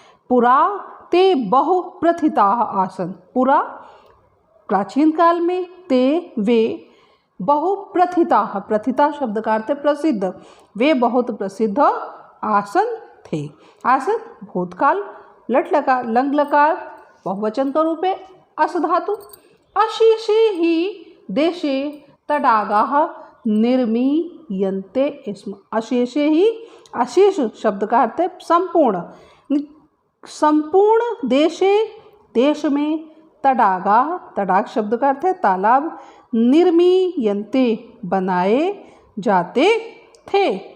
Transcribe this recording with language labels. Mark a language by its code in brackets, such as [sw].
[sa] पुरा ते बहु प्रथिता आसन, [hi] पुरा प्राचीन काल में, ते वे, बहु प्रथिता, प्रथिता शब्द का अर्थ है प्रसिद्ध, वे बहुत प्रसिद्ध आसन थे। आसन भूतकाल, लट लकार लंग लकार बहुवचन का रूप है, अस धातु। [sa] अशेषे ही देशे तडागाः निर्मीयन्ते स्म। [hi] अशेषे ही, अशेष शब्द का अर्थ है संपूर्ण, संपूर्ण देशे देश में, तडागाः तडाग शब्द का अर्थ है तालाब, निर्मीयन्ते बनाए जाते थे।